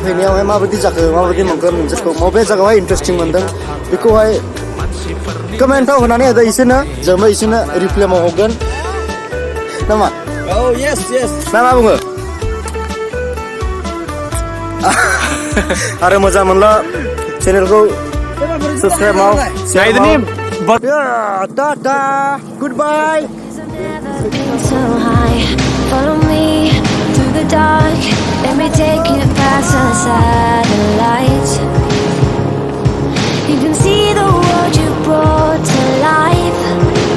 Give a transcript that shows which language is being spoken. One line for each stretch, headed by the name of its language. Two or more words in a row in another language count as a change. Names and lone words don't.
Bodo: फैनायावहाय माबायदि जाखो माबायदि मोनगोन नोंसोरखौ बबे जायगायावहाय इन्टारेस्टिं मोनदों बेखौहाय कमेन्टआव होनानै होदो इसोरनो जोंबो इसोरनो रिप्लाइआव हरगोन नामा मा बुङो आरो मोजां मोनला चेनेलखौ सबस्क्राइब माव
English: tata goodbye So high, follow me through the dark. Let me take you past the satellites. You can see the world you brought to life.